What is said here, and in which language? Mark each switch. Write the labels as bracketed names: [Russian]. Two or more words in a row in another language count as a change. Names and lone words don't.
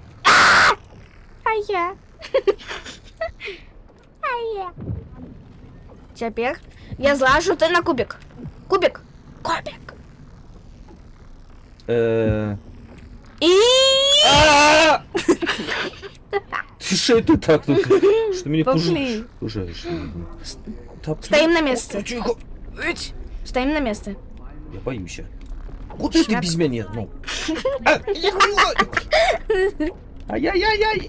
[Ukrainian] А я. А я. Тепер я злажу ти на кубик. Кубик. Кубик. І... А! [Russian] Ты что это так тут? Что меня Пошли. пужаешь? Стоим на месте. Тихо. Стоим на месте. Я боюсь. Куда ты Шляп. без меня? Ну. Ай-яй-яй-яй.